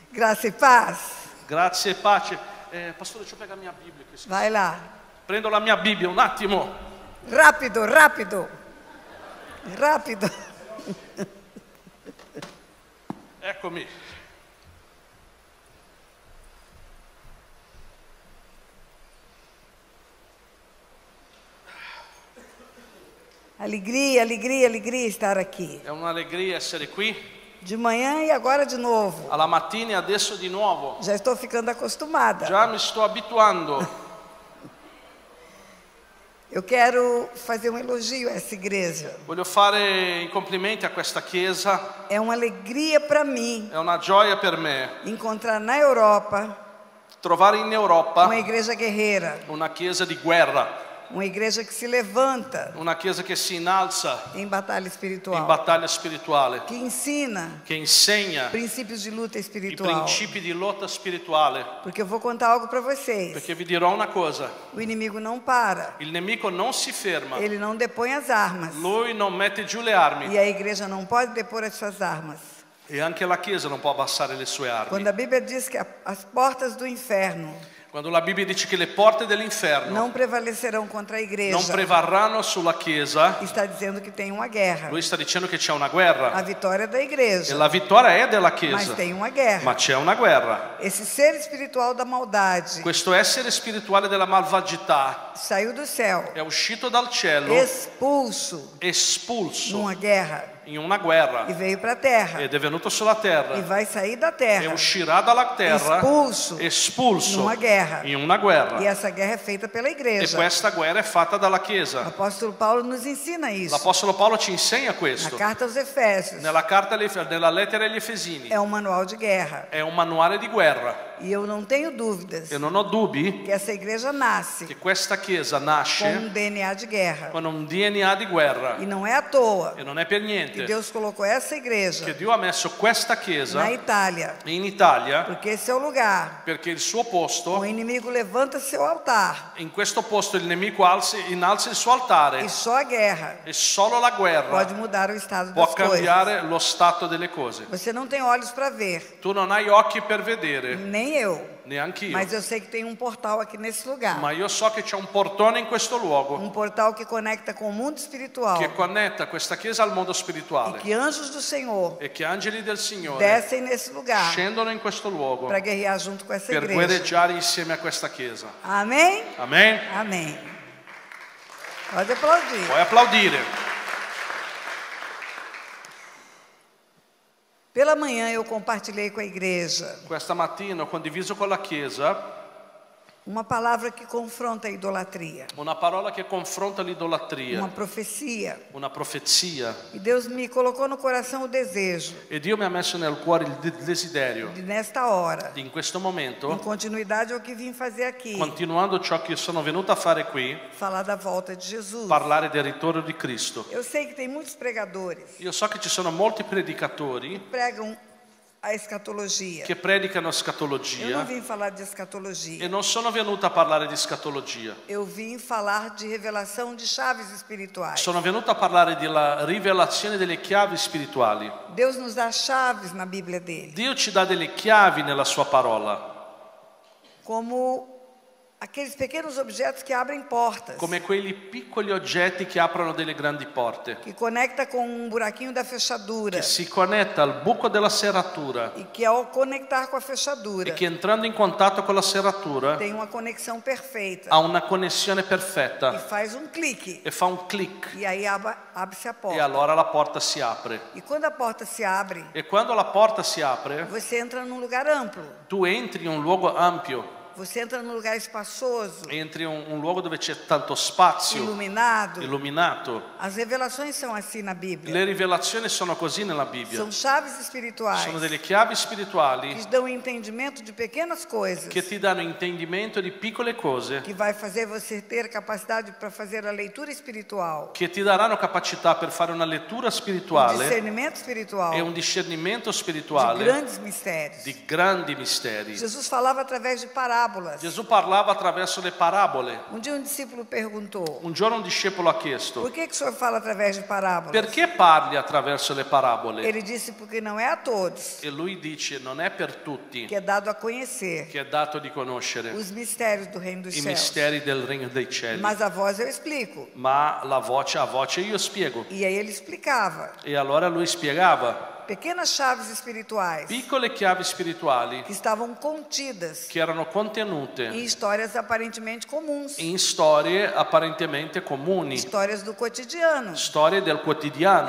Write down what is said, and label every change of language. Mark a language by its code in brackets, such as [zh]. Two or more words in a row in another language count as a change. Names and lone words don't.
[pt] Graça e paz. [it] Grazie e pace. Pastore, [pt] deixa eu pegar minha Bíblia. Que eu esqueci. Vai lá. [it] Prendo la mia Bibbia un attimo. [pt] Rápido, rápido. Rápido. [it] Eccomi. [pt] Alegria, alegria, alegria estar aqui. [it] È un'allegria essere qui. [pt] De manhã e agora de novo. [it] Alla mattina e adesso di nuovo. [pt] Já estou ficando acostumada. [it] Già mi sto abituando. [pt] Eu quero fazer um elogio a essa igreja. [it] Voglio fare i complimenti a questa chiesa. [pt] É uma alegria para mim [it] È una gioia per me [pt] encontrar na Europa [it] trovare in Europa [pt] uma igreja guerreira, [it] una chiesa di guerra, [pt] uma igreja que se levanta [it] una chiesa che si innalza [pt] em batalha espiritual, [it] in battaglia spirituale, [pt] que ensina [it] che insegna [pt] princípios de luta [it] i [pt] espiritual. [it] principi di lotta spirituale. [pt] Porque eu vou contar algo para vocês. [it] Perché vi dirò una cosa, [pt] O inimigo não para, [it] il nemico non si ferma, [pt] ele não depõe as armas. [it] lui non mette giù le armi [pt] E a igreja não pode depor as suas armas. [it] e anche la chiesa non può abbassare le sue [pt] Quando [it] armi. [pt] a Bíblia diz que as portas do inferno [it] Quando la Bibbia dice che le porte dell'inferno [pt] não prevalecerão contra a igreja, [it] non prevarranno sulla chiesa, [pt] está dizendo que tem uma guerra. [it] lui sta dicendo che c'è una [pt] A [it] guerra [pt] vitória é da [it] e [pt] igreja, [it] la vittoria è della [pt] mas [it] chiesa, [pt] tem uma guerra. [it] ma c'è una guerra. [pt] Esse ser espiritual da maldade [it] Questo essere spirituale della malvagità [pt] saiu do céu, [it] è uscito dal cielo, [pt] expulso [it] espulso [pt] numa guerra [it] in una guerra [pt] e veio para a terra [it] ed è venuto sulla [pt] e [it] terra [pt] vai sair da e terra, [it] uscirà dalla terra [pt] expulso [it] espulso [pt] numa guerra. [it] in una guerra. [pt] E essa guerra é feita pela [it] E [pt] igreja. [it] questa guerra è fatta dalla [pt] O [it] Chiesa. [pt] apóstolo Paulo nos ensina isso. [it] L'Apostolo Paolo ci insegna [pt] Na [it] questo. [pt] carta aos Efésios, [it] Nella lettera agli Efesini [pt] é um manual de guerra. [it] è un manuale di guerra. [pt] E eu não tenho dúvidas [it] E non ho dubbi [pt] que essa igreja nasce [it] che questa Chiesa [pt] com [it] nasce [pt] DNA de guerra. [it] con un DNA di guerra. [pt] E não é à toa [it] E non è per [pt] que [it] niente [pt] Deus colocou essa [it] che [pt] igreja [it] Dio ha messo questa Chiesa [pt] na Itália, [it] in Italia, [pt] porque esse é o lugar. [it] perché il suo [pt] O [it] posto, [pt] inimigo levanta seu altar [it] in questo posto il nemico innalza il suo [pt] e [it] altare [pt] só a guerra [it] e solo la guerra [pt] pode mudar o estado [it] può [pt] das coisas. [it] cambiare lo stato delle cose. [pt] Você não tem olhos para ver, [it] Tu non hai occhi per vedere, [pt] nem eu, [it] neanche io, [pt] mas eu sei que tem um portal aqui nesse lugar. [it] ma io so che c'è un portone in questo luogo [pt] Um portal que conecta com o mundo espiritual [it] che connetta questa Chiesa al mondo [pt] e [it] spirituale [pt] que anjos do Senhor [it] e che angeli del Signore [pt] descem nesse lugar [it] scendono in questo luogo [pt] para guerrear junto com essa [it] per [pt] igreja. [it] guerreggiare insieme a questa Chiesa. [pt] Amém? [it] Amen? [pt] Amém. Pode aplaudir. [it] Puoi applaudire. [pt] Pela manhã eu compartilhei com a igreja [it] Questa mattina ho condiviso con la Chiesa [pt] uma palavra que confronta a idolatria, [it] una parola che confronta [pt] uma [it] l'idolatria, [pt] profecia. [it] una profezia. [pt] E Deus me colocou no coração o desejo [it] E Dio mi ha messo nel cuore il desiderio [pt] de nesta hora, [it] di in questo [pt] em [it] momento, [pt] continuidade ao que vim fazer aqui, [it] continuando ciò che sono venuto a fare qui, [pt] falar da volta de Jesus. [it] parlare del ritorno di Cristo. [pt] Eu sei que tem muitos pregadores [it] Io so che ci sono molti predicatori [pt] que pregam a escatologia. [it] che predicano [pt] Eu não [it] scatologia [pt] vim falar de escatologia. [it] e non sono venuto a parlare di scatologia. [pt] Eu vim falar de revelação de chaves espirituais. [it] Sono venuto a parlare della rivelazione delle chiavi spirituali. [pt] Deus nos dá chaves na Bíblia dele, [it] Dio ci dà delle chiavi nella sua parola, [pt] como aqueles pequenos objetos que abrem portas, [it] come quelli piccoli oggetti che aprono delle grandi porte, [pt] que conecta com um buraquinho da fechadura, [it] che si connetta al buco della serratura [pt] e que ao conectar com a fechadura [it] e che entrando in contatto con la serratura [pt] tem uma conexão perfeita [it] ha una connessione [pt] e [it] perfetta [pt] faz um clique [it] e fa un clic [pt] e aí abre-se a [it] e [pt] porta. [it] allora la porta si apre. [pt] E quando a porta se abre, [it] E quando la porta si apre, [pt] você entra num lugar amplo, [it] tu entri in un luogo ampio, [pt] você entra num lugar espaçoso, [it] entri in un luogo dove c'è tanto spazio, [pt] iluminado. [it] illuminato. [pt] As revelações são assim na Bíblia. [it] Le rivelazioni sono così nella Bibbia. [pt] São chaves espirituais [it] Sono delle chiavi spirituali [pt] que dão entendimento de pequenas coisas, [it] che ti danno intendimento di piccole cose, [pt] que vai fazer você ter capacidade para fazer a leitura espiritual, [it] che ti daranno capacità per fare una lettura [pt] um [it] spirituale [pt] discernimento espiritual [it] e un discernimento [pt] de [it] spirituale [pt] grandes mistérios. [it] di grandi misteri. [pt] Jesus falava através de parábolas. parábolas. [it] Gesù parlava attraverso le parabole. [pt] Um dia um discípulo perguntou: [it] Un giorno un discepolo ha chiesto: [pt] por que o senhor fala através de parábolas? [it] perché parli attraverso le parabole? [pt] Ele disse: porque não é a todos [it] E lui dice: non è per tutti [pt] que é dado a conhecer [it] che è dato di conoscere [pt] os mistérios do reino dos [it] i [pt] céus. [it] misteri del regno dei cieli, [pt] Mas a voz eu explico. [it] ma a voce io spiego. [pt] E aí ele explicava [it] E allora lui spiegava [pt] pequenas chaves espirituais [it] piccole chiavi spirituali [pt] que estavam contidas [it] che erano contenute [pt] em histórias aparentemente comuns, [it] in storie apparentemente comuni, [pt] histórias do cotidiano, [it] storie del quotidiano,